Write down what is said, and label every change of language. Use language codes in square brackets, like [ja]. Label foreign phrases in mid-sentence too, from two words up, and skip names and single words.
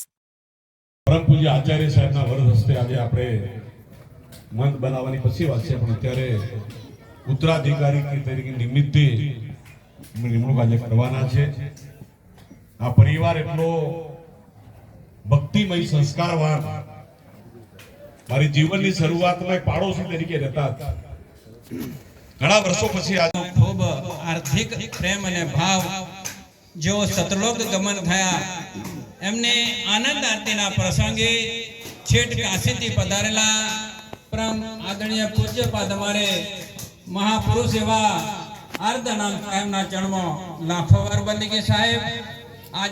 [gu] પરમ પૂજ્ય આચાર્ય સાહેબના વરદ હસ્તે આજે આપણે મંચ બનાવવાની પછી વાત છે, પણ અત્યારે ઉત્તરાધિકારી તરીકે નિમિત્તે નિમણૂક આજે કરવાના છે। આ પરિવાર એટલો ભક્તિમય સંસ્કારવાન, મારી જીવનની શરૂઆતમાં પાડોશી તરીકે રહેતા હતા। ઘણા વર્ષો પછી આજે ખૂબ આર્થિક પ્રેમ અને ભાવ જો સતલોક ગમન થયા એમને આનંદ આરતીના પ્રસંગે છેટ કાશીથી પધારેલા પરમ આદરણીય પૂજ્યપાદ અમારે મહાપુરુષ એવા અર્ધનામ સાહેબના ચરણમાં લાખો વાર વંદનીય સાહેબ।